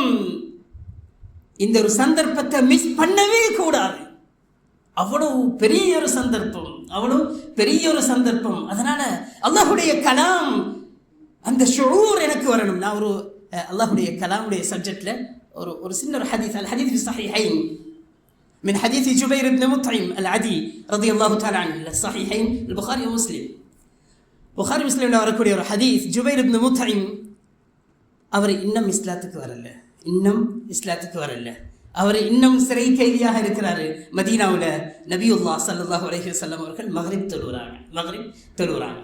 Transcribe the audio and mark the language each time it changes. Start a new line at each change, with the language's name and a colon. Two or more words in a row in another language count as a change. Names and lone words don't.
Tamil: இந்த ஒரு சந்தர்ப்பத்தை மிஸ் பண்ணவே கூடாது. அவ்வளவு பெரிய ஒரு சந்தர்ப்பம், அவ்வளவு பெரிய ஒரு சந்தர்ப்பம். அதனால அல்லாஹுடைய கலாம், அந்த ஷுஊர் எனக்கு வரணும். நான் ஒரு அல்லாஹுடைய கலாமுடைய சப்ஜெக்ட்ல ஒரு சின்ன ஒரு ஹதீஸ்,
Arabic: الحديث في الصحيحين من حديث جبير بن مطعم العدي رضي الله تعالى عنه، الصحيحين البخاري ومسلم.
Tamil: புகாரி முஸ்லிம்ல வரக்கூடிய ஒரு ஹதீஸ், ஜுபைர் இப்னு முத்இம் அவர் இன்னும் இஸ்லாத்துக்கு வரல, அவர் இன்னும் சிறை கைதியாக இருக்கிறாரு. மதீனாவுல நபியுல்லாஹ்
Arabic: صلى الله عليه وسلم
Tamil: அவர்கள் மக்ரிப் தொழுறாங்க.